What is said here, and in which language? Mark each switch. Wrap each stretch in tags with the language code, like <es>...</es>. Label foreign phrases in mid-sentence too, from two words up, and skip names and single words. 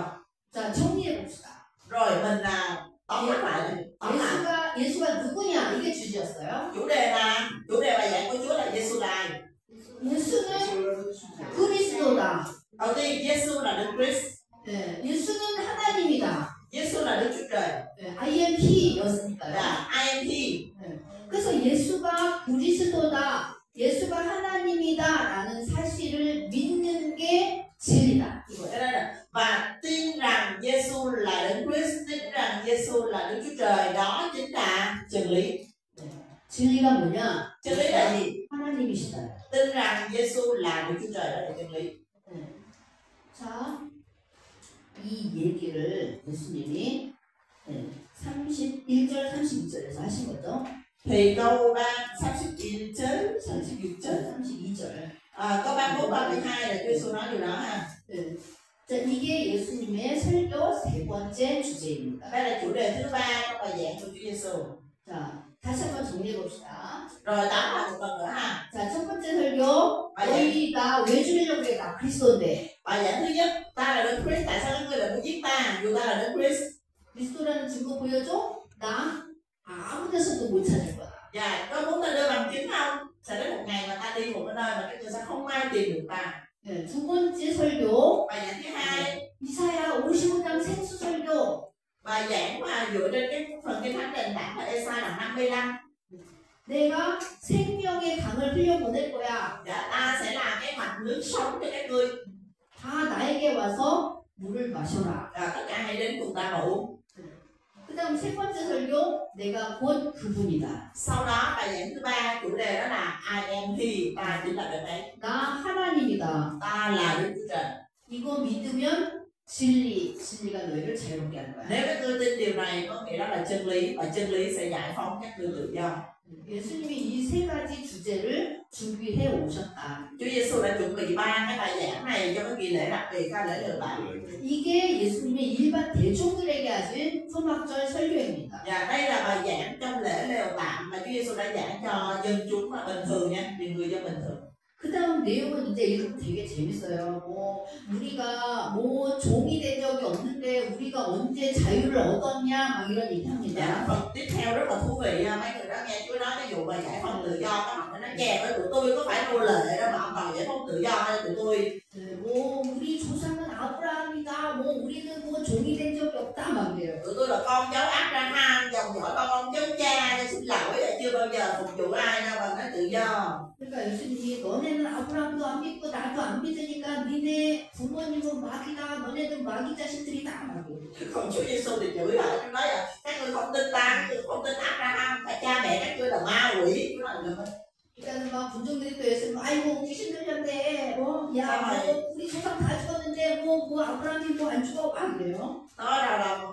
<ko>자, 정리해 봅시다.</ko> <vi>Rồi mình tóm tắt lại.</vi> <ko>예수가 누구냐? 이게 주제였어요.</ko> <vi>Chủ đề bài giảng của Chúa là Giêsu là ai?</vi> <ko>예수는 그리스도다.</ko> <vi>Đầu tiên Giêsu là Đức Christ.</vi> <ko>네, 예수는 하나님이다.</ko> <vi>Giêsu là Đức Chúa Trời.</vi> <ko>네, INT였으니까요.</ko> <vi>Là INT.</vi> <ko>그래서 예수가 그리스도다, 예수가 하나님이다라는 사실을 믿는 게 진리다.</ko> <vi>Cho nên là và tin rằng Giêsu là Đức Christ, tin rằng Giêsu là Đức Chúa Trời, đó chính là chân lý.</vi> <ko>진리가 뭐냐?</ko> <vi>Chân lý là gì?</vi> <ko>하나님이시다.</ko> <vi>Tin rằng Giêsu là Đức Chúa Trời, đó là chân lý.</vi> <ko>자, 이 얘기를 예수님이 31절, 32절에서 하신 거죠.</ko> <vi>Thì câu 31 절,</vi> <ko>32절.</ko> <vi>câu 31, 32 là Chúa Giêsu nói điều đó ha.</vi> <ko>자, 이게 예수님의 설교 세 번째 주제입니다.</ko> <vi>Đây là chủ đề thứ 3 trong bài giảng của Chúa Giêsu.</vi> <ko>자, 다시 한번 정리해 봅시다.</ko> <vi>Rồi tóm lại một lần nữa ha.</vi> <ko>자, 첫 번째 설교, 너희 나 왜 죽이려고 그래? 나 그리스도인데.</ko> <vi>Bài giảng thứ nhất, ta là Đức Christ, tại sao các ngươi lại muốn giết ta? Dù ta là Đức Christ.</vi> <ko>그리스도라는 증거 보여줘? 나 아무 데서도 못 찾을 거야.</ko> <vi>Dạ, có muốn ta đưa bằng chứng không? Sẽ đến một ngày mà ta đi một cái nơi mà các ngươi sẽ không ai tìm được ta.</vi> <ko>네, 두 번째 설교,</ko> <vi>Bài giảng thứ hai,</vi> <ko>이사야 55장 생수 설교.</ko> <vi>bài giảng mà dựa trên cái phần kinh thánh nền tảng là Ê-sai đoạn 55.</vi> <ko>내가 생명의 강을 흘려보낼 거야.</ko> <vi>Dạ, ta sẽ làm cái mạch nước sống cho các ngươi.</vi> <ko>다 나에게 와서 물을 마셔라.</ko> <vi>Tất cả hãy đến cùng ta mà uống.</vi> <ko>그 다음 세 번째 설교, 내가 곧 그분이다.</ko> <vi>Sau đó bài giảng thứ ba, chủ đề đó là</vi> <en>I am he,</en> <vi>ta chính là đấng ấy.</vi> <ko>나 하나님이다.</ko> <vi>Ta là Đức Chúa Trời.</vi> <ko>이거 믿으면 진리가 너희를 자유롭게 하는 거야.</ko> <vi>Nếu các ngươi tin điều này có nghĩa đó là chân lý, và chân lý sẽ giải phóng các ngươi tự do.</vi> <ko>예수님이 이 세 가지 주제를 준비해 오셨다.</ko> <vi>Chúa Giêsu đã chuẩn bị 3 cái bài giảng này cho cái kỳ lễ đặc biệt, cái lễ lựa bại.</vi> <ko>이게 예수님의 일반 대중들에게 하신 소막절 설교입니다.</ko> <vi>Và đây là bài giảng trong lễ lều tạm mà Chúa Giêsu đã giảng cho dân chúng mà bình thường nha, những người dân bình thường.</vi> <ko>그 다음 내용은 이제 읽으면 되게 재밌어요. 우리가 종이 된 적이 없는데 우리가 언제 자유를 얻었냐 막 이런</ko> <vi>Dạ,</vi> <ko>얘기합니다.</ko> <vi>phần tiếp theo rất là thú vị. Mấy người đó nghe Chúa nói cái vụ mà giải phóng tự do, các bạn nói chè với tụi tôi có phải nô lệ đâu mà ông còn giải phóng tự do hay tụi tôi.</vi> <ko>우리 조상은 아브라함이다. 우리는 종이 된 적이 없다 막 이래요.</ko> <vi>Tụi tôi là con cháu Abraham, dòng dõi con cháu cha, xin lỗi chưa bao giờ phục vụ ai đâu mà nói tự do.</vi> <ko>그러니까 예수님이 너네는 아브라함도 안 믿고 나도 안 믿으니까 니네 부모님은 마귀다. 너네들 마귀 자식들이다 막 이래요.</ko> <vi>Còn Chúa Giêsu thì chửi lại, Chúa nói là các ngươi không tin ta, các ngươi không tin Abraham, và cha mẹ các ngươi là ma quỷ. Chúa nói là</vi> <ko>그러니까 막 군종들이 또 예수님 아이고 귀신 들렸네. 우리 조상 다 죽었는데 아브라함이 안 죽어 막 이래요.</ko> <vi>Đó rồi</vi>